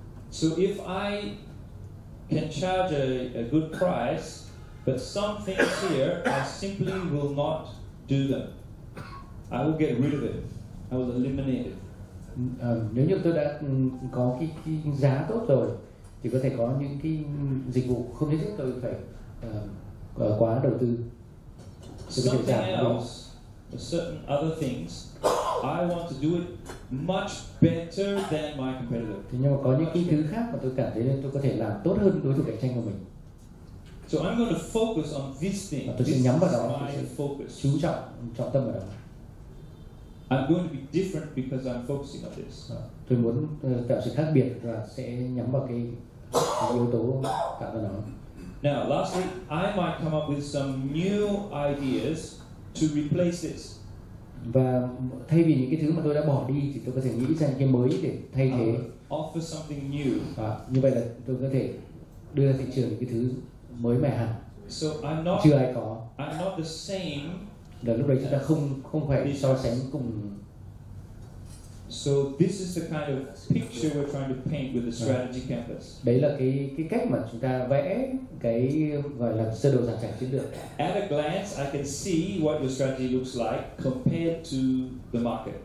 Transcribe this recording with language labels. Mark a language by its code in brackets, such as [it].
[en] So if I can charge a good price, but some things here I simply will not do them. I will get rid of it. I will eliminate it. [vi] Nếu như tôi đã có cái giá tốt rồi thì có thể có những cái dịch vụ không nhất thiết tôi phải quá đầu tư. [en] Something else, certain other things, I want to do it much better than my competitor. [vi] Thế nhưng mà có những cái thứ khác mà tôi cảm thấy là tôi có thể làm tốt hơn đối thủ cạnh tranh của mình. [en] So I'm going to focus on this thing. [vi] Tôi sẽ nhắm vào đó, tôi sẽ chú trọng tâm vào đó. [en] I'm going to be different because I'm focusing on this. [vi] Tôi muốn tạo sự khác biệt và sẽ nhắm vào cái yếu tố tạo ra nó. [en] Now, lastly, I might come up with some new ideas to replace this. [vi] Và thay vì những cái thứ mà tôi đã bỏ đi thì tôi có thể nghĩ ra những cái mới để thay thế. [en] Offer something new. [vi] Như vậy là tôi có thể đưa ra thị trường những cái thứ mới mẻ hẳn. [en] So [vi] chưa ai có. [en] I'm not the same. [vi] Là lúc đấy chúng ta không phải so sánh cùng. [en] So this is the kind of picture we're trying to paint with the strategy canvas. [vi] Đấy là cái cách mà chúng ta vẽ cái gọi là sơ đồ giảng trải chiến lược. [en] At a glance, I can see what your strategy looks like compared to the market.